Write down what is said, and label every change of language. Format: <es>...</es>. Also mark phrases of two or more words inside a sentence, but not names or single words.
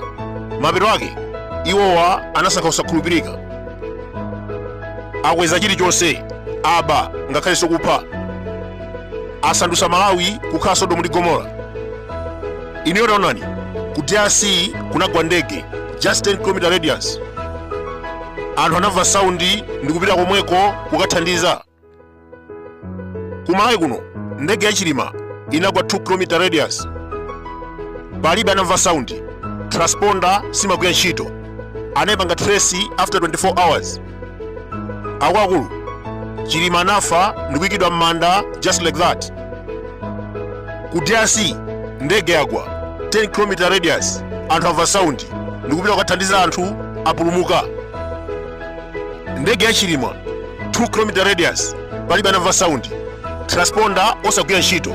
<ny>Mapeto ake iwowa anasankha kusakhulupirika. Akweza chilichonse, aba ngakhalenso kupha. Asandutsa Malawi kukhala Sodomu ndi Gomora. Iniyo taonani, ku DRC kunagwa ndege</ny> <en>just 10 km radius.</en> <ny>Anthu anamva saundi ndi kupita komweko kukathandiza. Ku Malawi kuno ndege yachilima inagwa</ny> <en>2 km radius.</en> <ny>Palibe anamva saundi, transponder simagwira ntchito. Anayipanga</ny> <en>trace after 24 hours.</en> <ny>Akuluakulu chilima anafa ndi kuyikidwa m'manda</ny> <en>just like that.</en> <ny>Ku DRC ndege yagwa</ny> <en>10 km radius,</en> <ny>anthu amva saundi ndi kupita kukathandiza anthu apulumuka. Ndege yachilima</ny> <en>2 km radius,</en> <ny>palibe anamva saundi, transponder osagwira ntchito.</ny>